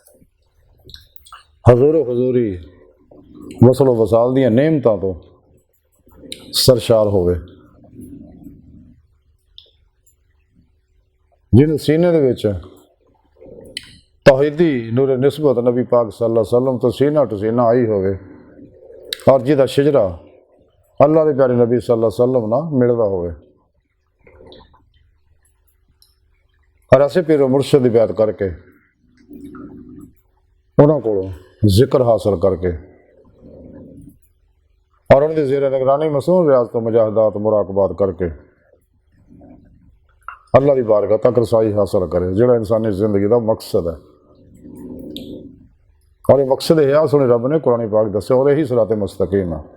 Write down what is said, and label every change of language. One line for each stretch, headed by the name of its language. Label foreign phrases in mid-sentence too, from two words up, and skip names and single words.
Punjabi: حضوری وصل و وصال دیاں نعمتاں تو سرشار ہووے، جنہاں سینے دے وچ توحیدی نورِ نسبت نبی پاک
Arabic: صلى الله عليه وسلم
Punjabi: تو سینہ ٹو سینہ آئی ہووے اور جہدا شجرہ اللہ دے پیارے نبی
Arabic: صلى الله عليه وسلم
Punjabi: نال ملدا ہووے
Urdu: اور ایسے پیر و مرشد دی بیعت کر کے
Punjabi: اوہناں کولوں
Urdu: ذکر حاصل کر کے اور ان کی زیرِ نگرانی مسنون ریاض تو مجاہدات مراقبات کر کے اللہ کی بارگاہ تک رسائی حاصل کرے، جہڑا انسانی زندگی کا مقصد ہے. اور یہ مقصد ہے
Punjabi: سوہنے رب نے قرآن پاک دسیا
Urdu: اور یہی صراطِ مستقیم ہے.